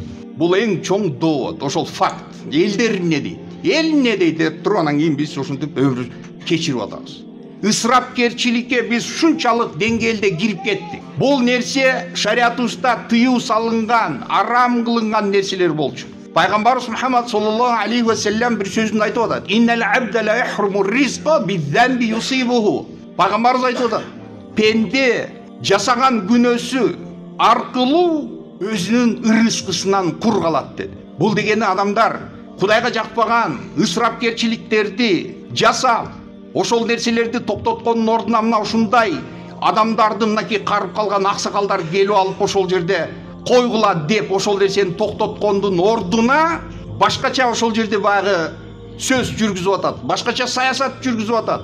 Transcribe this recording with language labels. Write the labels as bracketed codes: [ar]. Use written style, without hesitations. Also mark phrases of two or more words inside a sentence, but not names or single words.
[ky] Бул эң чоң довод, ошол факт. Элдер не дейт? Эл не дейт деп туруп, анан кийин биз ошентип өмүр кечирип атабыз. Ысырапкерчиликке биз ушунчалык деңгээлде кирип кеттик. Бул нерсе шариятыбызда тыюу салынган, арам кылынган нерселер болчу. Пайгамбарыбыз Мухаммад [ar] صلى الله عليه وسلم [ky] бир сөзүндө айтып атат: [ar] "إن العبد ليحرم الرزق بالذنب يصيبه." [ky] Пайгамбарыбыз айтып атат: пенде жасаган күнөөсү аркылуу өзүнүн ырыскысынан кур калат деди. Бул дегени адамдар Кудайга жакпаган ысырапкерчиликтерди жасап, ошол нерселерди токтоткондун ордуна мына ушундай адамдарды мынакей карып калган аксакалдар келип алып ошол жерде койгула деп ошол нерсени токтоткондун ордуна башкача ошол жерде баягы сөз жүргүзүп атат, башкача саясат жүргүзүп атат.